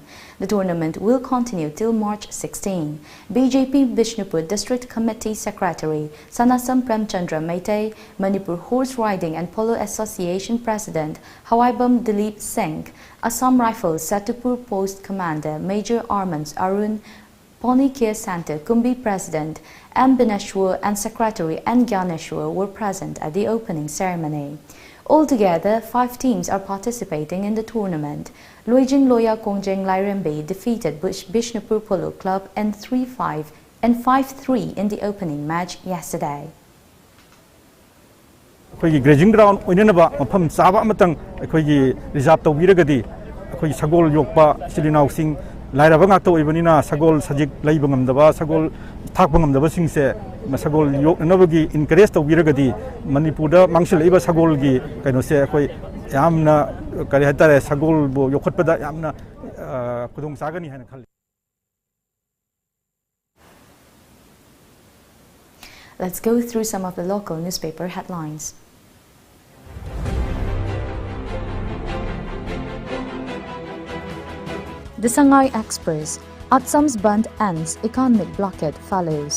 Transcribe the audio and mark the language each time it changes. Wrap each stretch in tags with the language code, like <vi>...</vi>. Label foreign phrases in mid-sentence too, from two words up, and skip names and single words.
<en>The tournament will continue till March 16. BJP Bishnupur District Committee Secretary Sanasam Premchandra Meitei, Manipur Horse Riding and Polo Association President Hawaibam Dilip Singh, Assam Rifles Satupur Post Commander Major Armans Arun, Pony Care Center Kumbi President M. Bineshwar and Secretary N. Gyaneshwar were present at the opening ceremony. Altogether, 5 teams are participating in the tournament. Loijing Loya Kongjeng Lairembe defeated Bishnupur Polo Club in 3-5 and 5-3 in the opening match yesterday.</en> <mni>Akhoi grazing ground oinanaba mafam chaba amatang akhoi reserve tawbiragadi akhoi sagol yokpa silinau sing lairaba ngakta oibanina sagol sajik leiba ngamdaba sagol thakba ngamdaba singse masagol yoknabagi encourage tawbiragadi Manipurda mangsil iba sagol gi kaino se akhoi yamna kari hatare sagol bo yokhatpada yamna kudong sagani haina khali.</mni> <en>Let's go through some of the local newspaper headlines. The Shanghai Express. Assam's band ends, economic blockade follows.</en>